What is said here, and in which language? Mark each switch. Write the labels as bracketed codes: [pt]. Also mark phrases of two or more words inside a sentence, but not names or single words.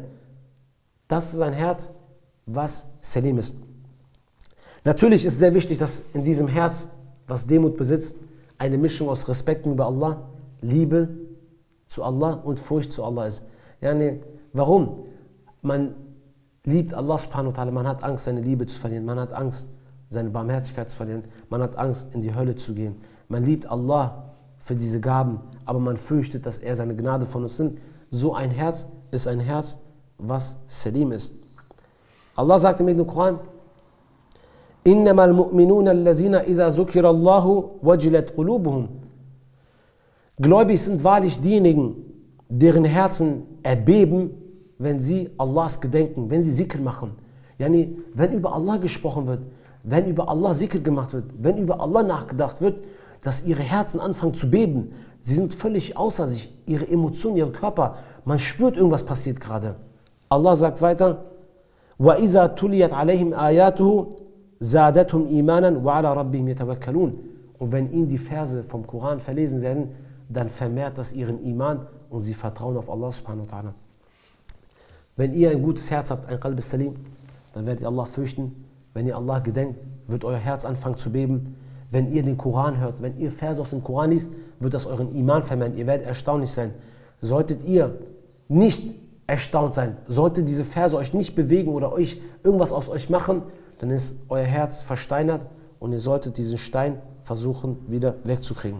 [de] Das ist ein Herz, was Salim ist. Natürlich ist es sehr wichtig, dass in diesem Herz, was Demut besitzt, eine Mischung aus Respekt gegenüber Allah, Liebe zu Allah und Furcht zu Allah ist. Warum? Man liebt Allah [ar] سبحانه وتعالى, [de] man hat Angst, seine Liebe zu verlieren, man hat Angst, seine Barmherzigkeit zu verlieren, man hat Angst, in die Hölle zu gehen. Man liebt Allah für diese Gaben, aber man fürchtet, dass er seine Gnade von uns nimmt. So ein Herz ist ein Herz, was Salim ist. Allah sagt im Koran, [ar] إِنَّمَا الْمُؤْمِنُونَ الَّذِينَ إِذَا ذُكِرَ اللَّهُ وَجِلَتْ قُلُوبُهُمْ. [de] Gläubig sind wahrlich diejenigen, deren Herzen erbeben, wenn sie Allahs gedenken, wenn sie Zikr machen. Wenn über Allah gesprochen wird, wenn über Allah Zikr gemacht wird, wenn über Allah nachgedacht wird, dass ihre Herzen anfangen zu beben. Sie sind völlig außer sich, ihre Emotionen, ihr Körper, man spürt, irgendwas passiert gerade. Allah sagt weiter, [ar] وَإِذَا تُلِيَتْ عَلَيْهِمْ آيَاتُهُ زَادَتْهُمْ إِيمَانًا وَعَلَى رَبِّهِمْ يَتَوَكَّلُونَ. [de] Und wenn ihnen die Verse vom Koran verlesen werden, dann vermehrt das ihren Iman und sie vertrauen auf Allah [ar] سبحانه وتعالى. [de] Wenn ihr ein gutes Herz habt, ein [ar] قلب سليم, [de] dann werdet ihr Allah fürchten. Wenn ihr Allah gedenkt, wird euer Herz anfangen zu beben. Wenn ihr den Koran hört, wenn ihr Verse aus dem Koran liest, wird das euren Iman vermehren. Ihr werdet erstaunlich sein. Solltet ihr nicht erstaunt sein, sollte diese Verse euch nicht bewegen oder euch irgendwas aus euch machen, dann ist euer Herz versteinert und ihr solltet diesen Stein versuchen, wieder wegzukriegen.